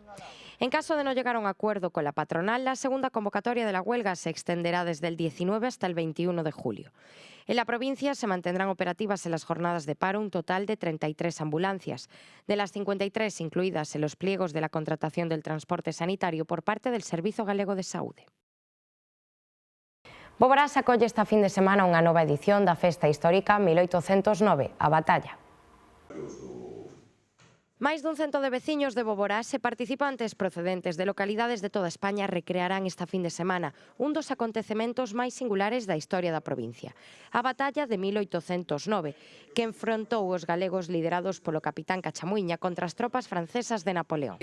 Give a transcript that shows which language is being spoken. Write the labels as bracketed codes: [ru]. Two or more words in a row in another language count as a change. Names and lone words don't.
[es] En caso de no llegar a un acuerdo con la patronal, la segunda convocatoria de la huelga se extenderá desde el 19 hasta el 21 de julio. En la provincia se mantendrán operativas en las jornadas de paro un total de 33 ambulancias, de las 53 incluidas en los pliegos de la contratación del transporte sanitario por parte del Servizo Galego de Saúde. [gl] Boborás acolle esta fin de semana unha nova edición da Festa Histórica 1809, a Batalla. Máis dun cento de veciños de Boborás e participantes procedentes de localidades de toda España recrearán esta fin de semana un dos acontecementos máis singulares da historia da provincia, a Batalla de 1809, que enfrontou os galegos liderados polo capitán Cachamuiña contra as tropas francesas de Napoleón.